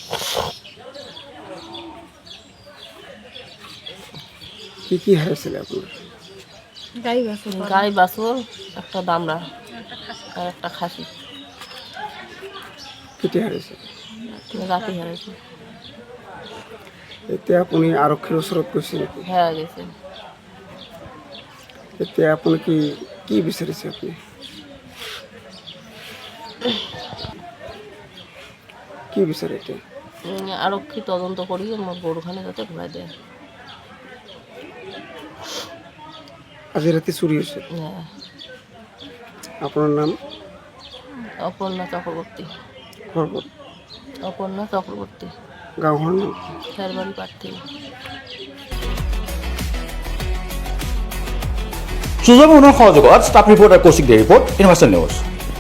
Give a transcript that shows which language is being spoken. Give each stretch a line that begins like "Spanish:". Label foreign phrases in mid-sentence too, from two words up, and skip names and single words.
Bangla: কি হারাইছিল আপনার গাই বাছুর একটা দামড়া আর একটা খাসি কেটে হারাইছে রাতে হারাইছে
Assamese: এতে আপনি আরক্ষীর ওচৰত গৈছে নেকি
Bangla: হ্যাঁ গেছে
Assamese: এতে আপনি কি বিচাৰিছে আপনি কি বিচাৰে এতিয়া আরক্ষী তদন্ত করি আমার গরুখানে যাতে ঘুরাই দেয়
Bangla: আজি রাতে চুরি হয়েছে হ্যাঁ আপনার নাম অপর্ণা চক্রবর্তী পর্বত অপর্ণা চক্রবর্তী
Assamese: গাঁৱৰ নাম খেরবাড়ি প্রার্থী সুজয় মোহনৰ সহযোগত ষ্টাফ ৰিপৰ্টাৰ কৌশিক দে ৰিপৰ্ট ইউনিভাৰ্চেল নিউজ